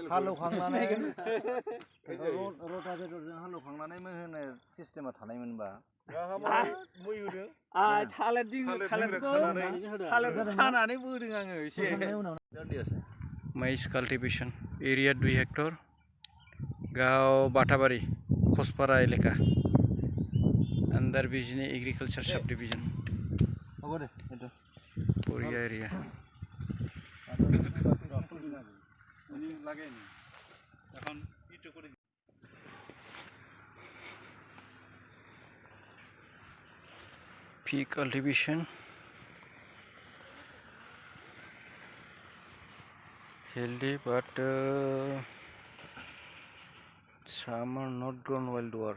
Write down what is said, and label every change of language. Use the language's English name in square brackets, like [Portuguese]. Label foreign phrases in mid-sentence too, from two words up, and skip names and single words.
[Bodo] हालौखांनानै रटाभेटरजों हालौखांनानै मै होनो सिस्टेमा थानायमोनबा थालिरखौ खानानै बोदों आङो एसे। [English] maize cultivation area 2 hectare गांव बाटाबारी खसपारा एलेका under Bijni agriculture sub division कोरिया एरिया pea cultivation healthy but some are not grown well dwarf.